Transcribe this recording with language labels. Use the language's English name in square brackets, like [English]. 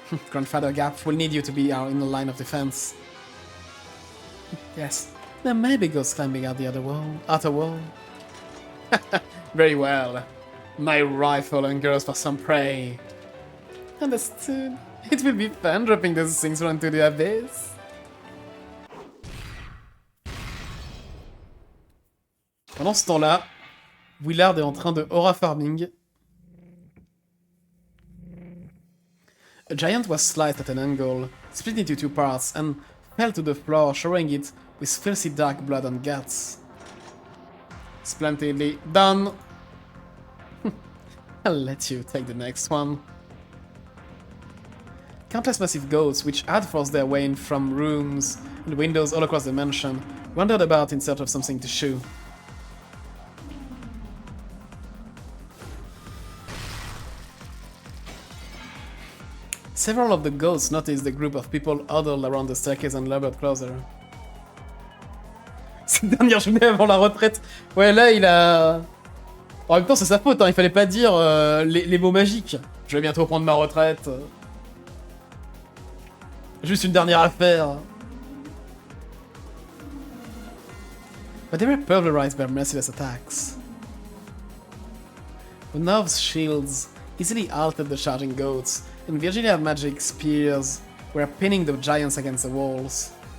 [English] Grandfather Gap will need you to be our inner line of defense. Yes, there may be ghosts climbing out the outer wall. Very well. My rifle hungers for some prey. Understood. It will be fun dropping those things into the abyss. [French] Pendant ce temps-là, Willard est en train de aura farming. [English] A giant was sliced at an angle, split into two parts, and fell to the floor, showing it with filthy dark blood and guts. Splendidly done! I'll let you take the next one. Countless massive goats, which had forced their way in from rooms and windows all across the mansion, wandered about in search of something to chew. Several of the goats noticed the group of people huddled around the staircase and labored closer. [French] Cette dernière journée avant la retraite. Ouais, là, il a... En même temps, c'est sa faute, hein, il fallait pas dire les mots magiques. Je vais bientôt prendre ma retraite. Juste une dernière affaire. [English] But they were pulverized by merciless attacks. The nerves shields easily altered the charging goats, and Virginia magic spears were pinning the giants against the walls.